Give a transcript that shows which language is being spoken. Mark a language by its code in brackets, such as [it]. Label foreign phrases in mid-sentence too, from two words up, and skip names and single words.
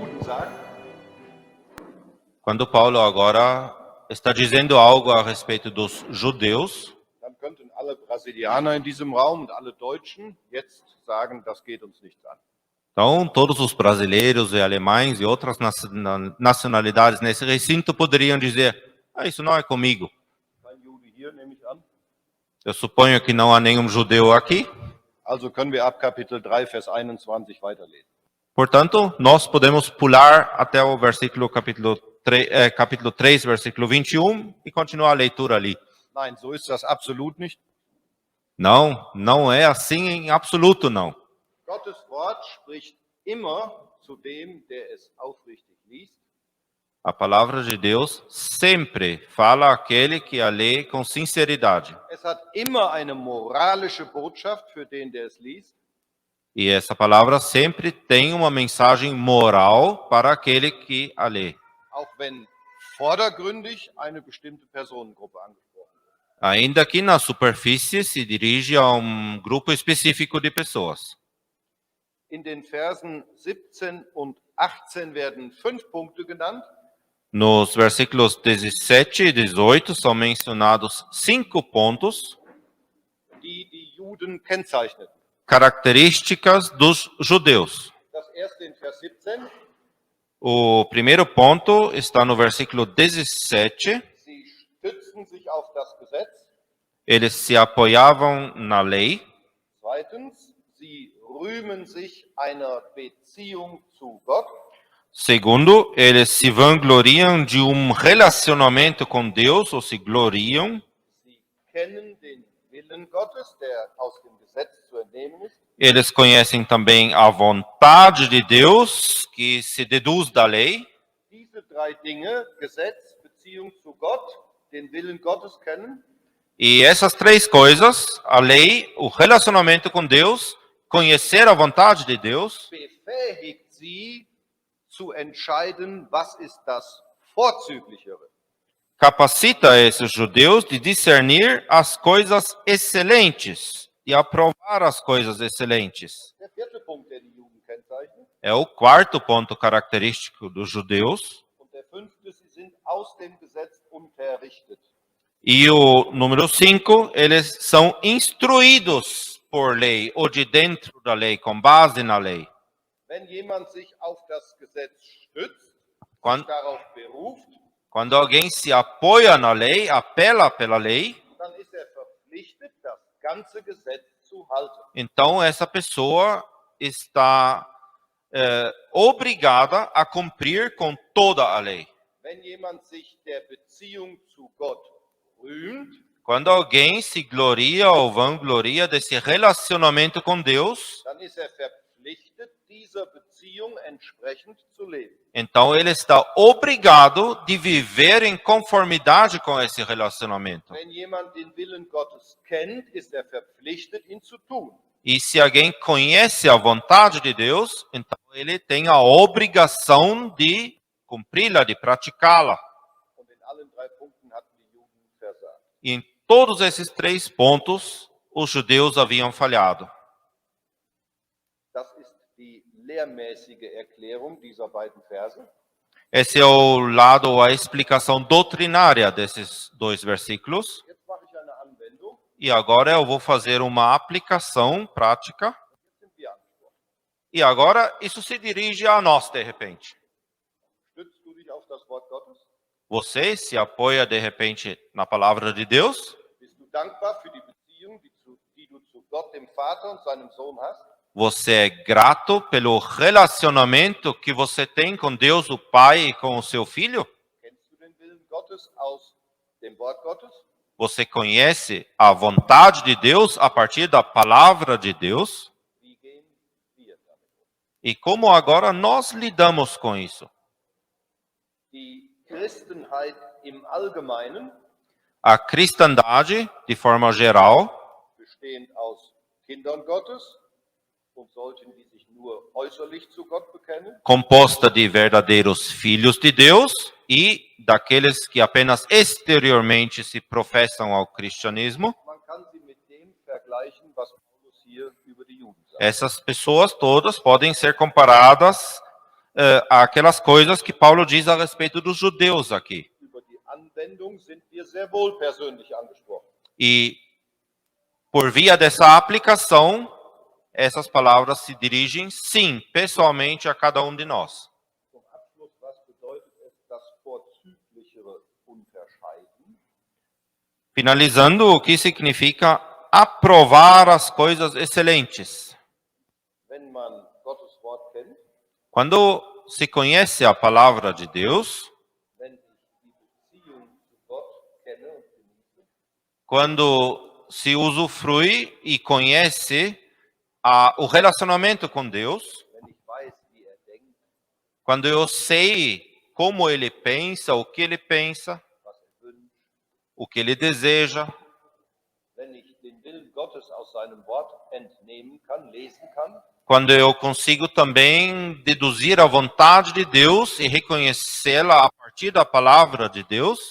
[de] sagt, [pt] Quando Paulo agora está dizendo algo a respeito dos judeus, [de] dann könnten alle Brasilianer in diesem Raum und alle Deutschen jetzt sagen, das geht uns nichts an. [pt] então todos os brasileiros e alemães e outras nacionalidades nesse recinto poderiam dizer: isso não é comigo. [de] Kein Jude hier, nehme ich an. [pt] Eu suponho que não há nenhum judeu aqui. [de] Also können wir ab Kapitel 3, Vers 21 weiterlesen. [pt] Portanto, nós podemos pular até o versículo capítulo 3, versículo 21 e continuar a leitura ali. [de] Nein, so ist das absolut nicht. [pt] Não, não é assim em absoluto, não. [de] Gottes Wort spricht immer zu dem, der es aufrichtig liest. [pt] A palavra de Deus sempre fala àquele que a lê com sinceridade. [de] Es hat immer eine moralische Botschaft für den, der es liest. [pt] E essa palavra sempre tem uma mensagem moral para aquele que a lê. [de] Auch wenn vordergründig eine bestimmte Personengruppe angesprochen wird. [pt] Ainda que na superfície se dirige a um grupo específico de pessoas. [de] In den Versen 17 und 18 werden 5 Punkte genannt. [pt] Nos versículos 17 e 18 são mencionados 5 pontos, [de] die die Juden kennzeichneten. [pt] características dos judeus. [de] Das erste in Vers 17. [pt] O primeiro ponto está no versículo 17. [de] Sie stützen sich auf das Gesetz. [pt] Eles se apoiavam na lei. [de] Zweitens, sie rühmen sich einer Beziehung zu Gott. [pt] Segundo, eles se vangloriam de relacionamento com Deus, ou se gloriam. [de] Sie kennen den Willen Gottes, der aus dem Gesetz zu entnehmen ist. [pt] Eles conhecem também a vontade de Deus, que se deduz da lei. [de] Diese 3 Dinge, Gesetz, Beziehung zu Gott, den Willen Gottes kennen, [pt] E essas 3 coisas, a lei, o relacionamento com Deus, conhecer a vontade de Deus, [de] befähigt sie zu entscheiden, was ist das Vorzüglichere. [pt] capacita esses judeus de discernir as coisas excelentes e aprovar as coisas excelentes. [de] Der 4. Punkt, der die Juden kennzeichnet. [pt] É o 4º ponto característico dos judeus. [de] Und der 5. Sie sind aus dem Gesetz unterrichtet. [pt] E o número 5, eles são instruídos por lei, ou de dentro da lei, com base na lei. [de] Wenn jemand sich auf das Gesetz stützt, [pt] Quando, [de] sich darauf beruft, [pt] quando alguém se apoia na lei, apela pela lei, [de] dann ist verpflichtet, das ganze Gesetz zu halten. [pt] então essa pessoa está obrigada a cumprir com toda a lei. [de] Wenn jemand sich der Beziehung zu Gott rühmt, [pt] Quando alguém se gloria ou vangloria desse relacionamento com Deus, [de] dann ist verpflichtet, dieser Beziehung entsprechend zu leben. [pt] então ele está obrigado de viver em conformidade com esse relacionamento. [de] Wenn jemand den Willen Gottes kennt, ist verpflichtet, ihn zu tun. [pt] E se alguém conhece a vontade de Deus, então ele tem a obrigação de cumpri-la, de praticá-la. [de] Und in allen 3 Punkten hatten die Juden versagt. [pt] E em todos esses 3 pontos, os judeus haviam falhado. [de] Das ist die lehrmäßige Erklärung dieser beiden Verse. [pt] Esse é o lado, a explicação doutrinária desses 2 versículos. [de] Jetzt mache ich eine Anwendung. [pt] E agora eu vou fazer uma aplicação prática. [de] Jetzt sind wir angesprochen. [pt] E agora isso se dirige a nós, de repente. [de] Stützt du dich auf das Wort Gottes? [pt] Você se apoia, de repente, na palavra de Deus? [de] Bist du dankbar für die Beziehung, die du zu Gott, dem Vater und seinem Sohn hast? [pt] Você é grato pelo relacionamento que você tem com Deus, o Pai, e com o seu Filho? [de] Kennst du den Willen Gottes aus dem Wort Gottes? [pt] Você conhece a vontade de Deus a partir da palavra de Deus? [de] Wie gehen wir damit um? [pt] E como agora nós lidamos com isso? [de] Die Christenheit im Allgemeinen, [pt] A cristandade, de forma geral, [de] bestehend aus Kindern Gottes und solchen, die sich nur äußerlich zu Gott bekennen, [pt] composta de verdadeiros filhos de Deus e daqueles que apenas exteriormente se professam ao cristianismo. [de] man kann sie mit dem vergleichen, was Paulus hier über die Juden sagt. [pt] Essas pessoas todas podem ser comparadas aquelas coisas que Paulo diz a respeito dos judeus aqui. [de] Über die Anwendung sind wir sehr wohl persönlich angesprochen. [pt] E por via dessa aplicação, essas palavras se dirigem, sim, pessoalmente a cada um de nós. [de] Zum Abschluss, was bedeutet es, das vorzüglichere Unterscheiden? [pt] Finalizando, o que significa aprovar as coisas excelentes? [de] Wenn man Gottes Wort kennt, [pt] Quando se conhece a palavra de Deus, [de] wenn ich die Beziehung zu Gott kenne und genieße, [pt] quando se usufrui e conhece o relacionamento com Deus, [de] wenn ich weiß, wie denkt, [pt] quando eu sei como ele pensa, o que ele pensa, [de] was wünscht, [pt] o que ele deseja, [de] wenn ich den Willen Gottes aus seinem Wort entnehmen kann, lesen kann, [pt] quando eu consigo também deduzir a vontade de Deus e reconhecê-la a partir da palavra de Deus,